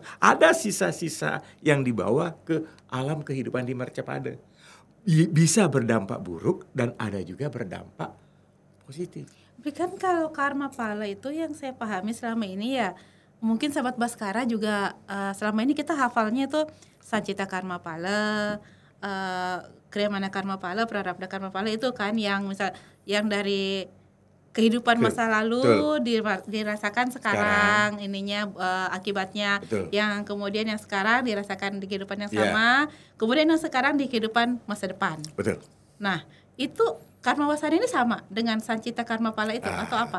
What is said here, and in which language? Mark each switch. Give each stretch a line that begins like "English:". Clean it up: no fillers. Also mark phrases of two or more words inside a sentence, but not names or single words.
Indonesian: Ada sisa-sisa yang dibawa ke alam kehidupan di Marcapada. Bisa berdampak buruk dan ada juga berdampak positif. Kan kalau karma pala itu yang saya pahami selama ini ya, mungkin sahabat Baskara juga selama ini kita hafalnya itu Sancita Karma Pala, Kriyamana Karma Pala, Prarabdha Karma Pala itu kan yang misal yang dari kehidupan masa lalu dirasakan sekarang ininya akibatnya. Betul. Yang kemudian yang sekarang dirasakan di kehidupan yang sama, kemudian yang sekarang di kehidupan masa depan. Betul. Nah, itu karma wasana ini sama dengan Sancita Karma Pala itu atau apa?